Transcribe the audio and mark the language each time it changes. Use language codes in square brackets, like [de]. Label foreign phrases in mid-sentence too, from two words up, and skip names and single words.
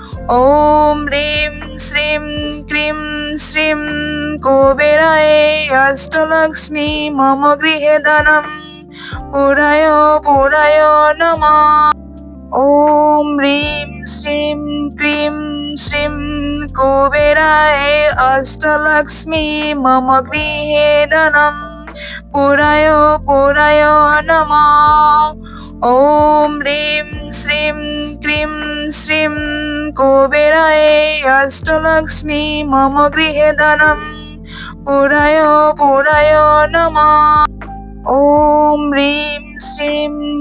[sa] ওম হ্রিম শ্রীম ক্রিম শ্রীম কুবেরায় অষ্টলক্ষ্মী মম গৃহে ধনম পুরায় পুরায় নমঃ। ওম হ্রিম শ্রীম ক্রিম শ্রীম কুবেরায় অষ্টলক্ষ্মী মম গৃহে ধনম পুরায় পুরায় নমঃ। ॐ ह्रीं श्रीं क्रीं श्रीं कुबेराय अष्टलक्ष्मी मम गृहे धनं पुराय पुराय नमः ॐ ह्रीं श्रीं